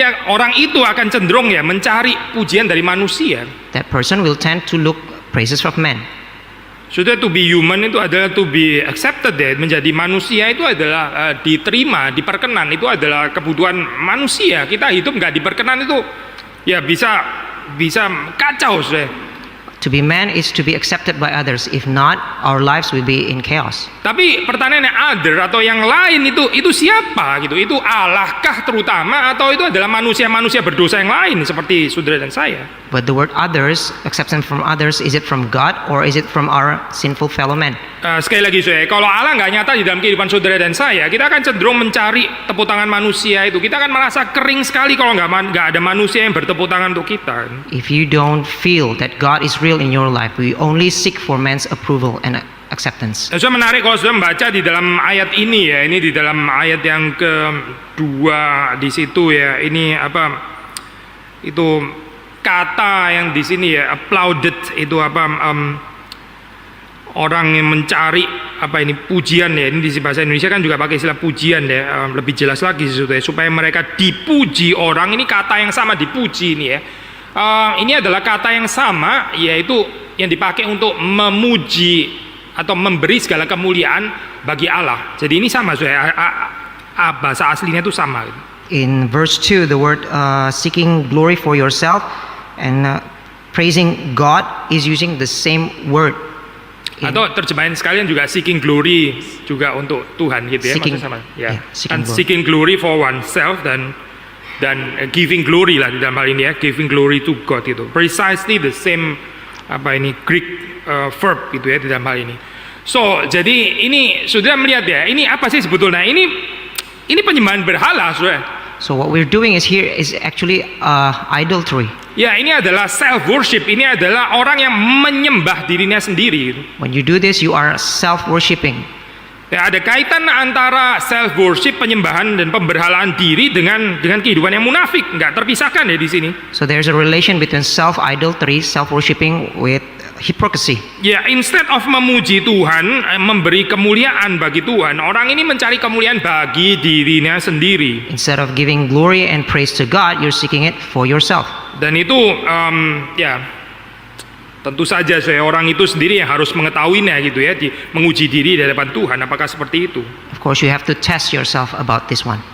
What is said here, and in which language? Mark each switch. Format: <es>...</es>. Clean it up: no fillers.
<id>orang itu akan cenderung ya mencari pujian dari manusia.</id> <en>that person will tend to look praises from men.</en> <id>Sudah,</id> <en>to be human</en> <id>itu adalah</id> <en>to be accepted</en> <id>ya. Menjadi manusia itu adalah diterima, diperkenan, itu adalah kebutuhan manusia. Kita hidup nggak diperkenan itu ya bisa kacau sudah.</id> <en>To be man is to be accepted by others. If not, our lives will be in chaos.</en> <id>Tapi pertanyaannya, other atau yang lain itu siapa gitu? Itu Allah-kah terutama atau itu adalah manusia-manusia berdosa yang lain seperti saudara dan saya?</id> <en>But the word others, acceptance from others, is it from God or is it from our sinful fellow men?</en> <id>Sekali lagi saya, kalau Allah nggak nyata di dalam kehidupan saudara dan saya, kita akan cenderung mencari tepuk tangan manusia itu. Kita akan merasa kering sekali kalau nggak ada manusia yang bertepuk tangan untuk kita.</id> <en>If you don't feel that God is real in your life, we only seek for man's approval and acceptance.</en> <id>Sudah menarik kalau sudah membaca di dalam ayat ini ya, ini di dalam ayat yang kedua di situ ya, ini apa itu kata yang di sini ya, applauded itu apa orang yang mencari apa ini pujian ya, ini di bahasa Indonesia kan juga pakai istilah pujian ya, lebih jelas lagi supaya mereka dipuji orang, ini kata yang sama dipuji ini ya. Ini adalah kata yang sama, yaitu yang dipakai untuk memuji atau memberi segala kemuliaan bagi Allah. Jadi ini sama, bahasa aslinya itu sama.</id> <en>In verse 2, the word seeking glory for yourself and praising God is using the same word.</en> <id>Atau terjemahan sekalian juga</id> <en>seeking glory</en> <id>juga untuk Tuhan gitu ya,</id> <en>Seeking,</en> <id>sama ya.</id> <en>seeking glory. Seeking glory for oneself</en> <id>dan</id> <en>giving glory</en> <id>lah di dalam hal ini ya,</id> <en>giving glory to God itu. Precisely the same</en> <id>apa ini</id> <en>Greek verb</en> <id>gitu ya di dalam hal ini. So, jadi ini sudah melihat ya, ini apa sih sebetulnya? Ini penyembahan berhala, Saudara.</id> <en>So what we're doing is actually idolatry.</en> <id>Ya, ini adalah self worship. Ini adalah orang yang menyembah dirinya sendiri.</id> <en>When you do this, you are self-worshipping.</en> <id>Ya, ada kaitan antara self worship, penyembahan dan pemberhalaan diri dengan kehidupan yang munafik. Nggak terpisahkan ya di sini.</id> <en>So there's a relation between self-idolatry, self-worshipping with hypocrisy.</en> <id>Ya,</id> <en>instead of</en> <id>memuji Tuhan, memberi kemuliaan bagi Tuhan, orang ini mencari kemuliaan bagi dirinya sendiri.</id> <en>Instead of giving glory and praise to God, you're seeking it for yourself.</en> <id>Dan itu ya tentu saja orang itu sendiri yang harus mengetahuinya gitu ya, menguji diri di hadapan Tuhan apakah seperti itu.</id> <en>Of course, you have to test yourself about this one.</en>